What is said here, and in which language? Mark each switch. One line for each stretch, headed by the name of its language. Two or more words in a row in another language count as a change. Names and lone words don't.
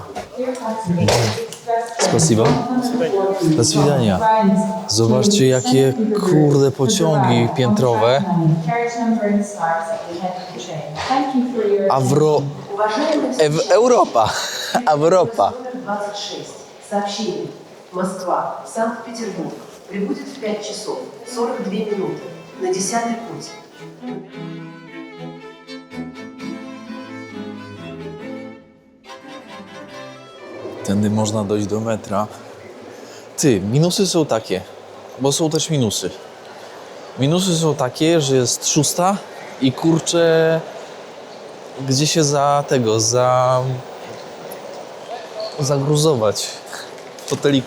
Polish: Spasibo. Do widzenia. Zobaczcie, jakie kurde pociągi piętrowe. Europa. Europa.
Russian: Москва, Санкт-Петербург. Прибудет в 5 часов 42 минуты на 10-й путь.
Polish: Tędy można dojść do metra. Minusy są takie, bo są też minusy. Minusy są takie, że jest 6 i kurczę, gdzie się zagruzować w hoteliku.